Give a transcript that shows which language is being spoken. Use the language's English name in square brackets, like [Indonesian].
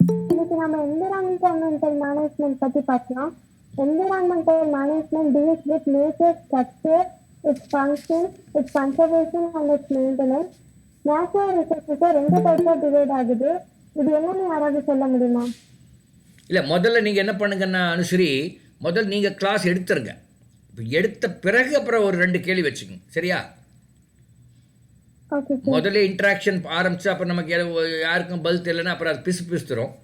[Tamil] இன்னைக்கு நம்ம environmental management பத்தி பார்க்கலாம். [English] Environmental management deals with nature structure, its function, its conservation and its maintenance. [Tamil] Natural resources ரெண்டு டைப்ஸா divide ஆகுது. இது என்னன்னு யாராவது சொல்ல முடியுமா? இல்லை, முதல்ல நீங்கள் என்ன பண்ணுங்கன்னா அனுஸ்ரீ, முதல்ல நீங்கள் கிளாஸ் எடுத்துருங்க. இப்போ எடுத்த பிறகு அப்புறம் ஒரு 2 கேள்வி வச்சுக்கோங்க, சரியா? முதல்ல இன்ட்ராக்ஷன் ஆரம்பிச்சு அப்புறம் நமக்கு யாருக்கும் பதில் தெரியலன்னா அப்புறம் அது பிசுத்துரும்.